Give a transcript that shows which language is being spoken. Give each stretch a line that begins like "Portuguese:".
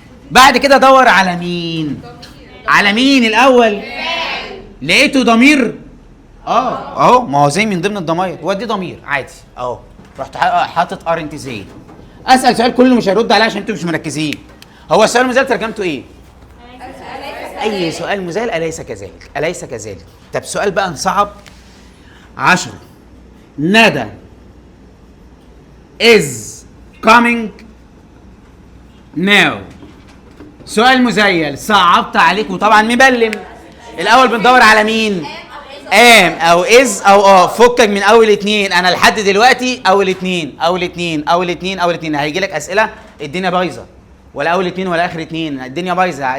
Arabic: بعد كده دور على مين؟ على مين الاول؟ لقيته ضمير اهو. ما هو زي من ضمن الضماير، ودي ضمير عادي اهو. رحت حاطط ارنت زي. اسال سؤال كله مش هيرد عليه عشان انتوا مش مركزين. هو السؤال المزايل ترجمته ايه؟ اي سؤال مزايل اليس كذلك، اليس كذلك. طب سؤال بقى نصعب 10.
English: Nada is coming now.
Arabic: سؤال مزيل صعبت عليك وطبعا مبلم. الاول بندور على مين؟ ام او از او فكك من اول اتنين. انا لحد دلوقتي اول اتنين هيجي لك اسئله الدنيا بايظه، ولا اول اتنين ولا اخر اتنين، الدنيا بايظه.